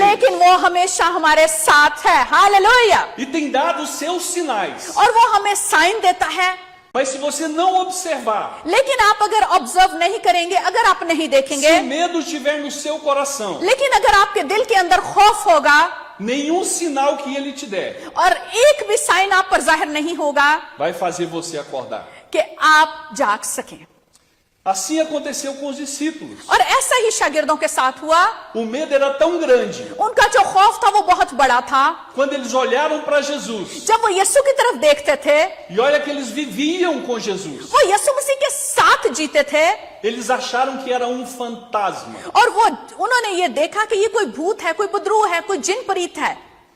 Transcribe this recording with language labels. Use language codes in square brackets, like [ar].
[hi] लेकिन वो हमेशा हमारे साथ है। Hallelujah. [pt] e tem dado os seus sinais. [hi] और वो हमें साइन देता है, [pt] Mas se você não observar, [hi] लेकिन आप अगर ऑब्जर्व नहीं करेंगे, अगर आप नहीं [pt] se [hi] देखेंगे, [pt] o medo estiver no seu coração, [hi] लेकिन अगर आपके दिल के अंदर खौफ होगा [pt] nenhum sinal que Ele te der [hi] और एक भी साइन आप पर जाहिर नहीं होगा [pt] vai fazer você acordar. [hi] कि आप जाग सकें। [pt] Assim aconteceu com os discípulos. [hi] और ऐसा ही शागिर्दों के साथ हुआ। [pt] O medo era tão grande. [hi] उनका जो खौफ था वो बहुत बड़ा था। [pt] Quando eles olharam para Jesus, [hi] जब वो यीशु की तरफ देखते थे, [pt] e olha que eles viviam com Jesus, [hi] वो यीशु मसीह के साथ जीते थे, [pt] eles acharam que era um fantasma. [hi] और उन्होंने ये देखा कि ये कोई भूत है, कोई बुदरू है, कोई जिन परीत है।